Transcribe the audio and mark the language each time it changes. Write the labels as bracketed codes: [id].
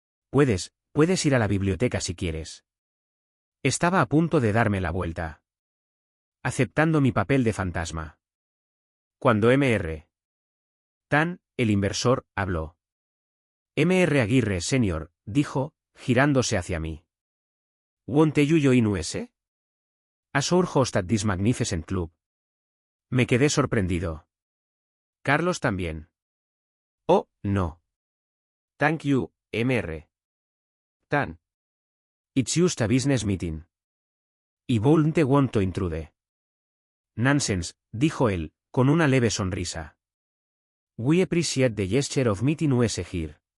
[es] Puedes ir a la biblioteca si quieres. Estaba a punto de darme la vuelta. Aceptando mi papel de fantasma. Cuando Mr. Tan, el inversor, habló. Mr. Aguirre Senior, dijo, girándose hacia mí. [en] ¿Won't you join us? As our host at this magnificent club. [es] Me quedé sorprendido. Carlos también. [en] Oh, no. Thank you, Mr. Tan. It's just a business meeting. I wouldn't want to intrude. [es] Nonsense, dijo él, con una leve sonrisa. [en] We appreciate the gesture of meeting us here.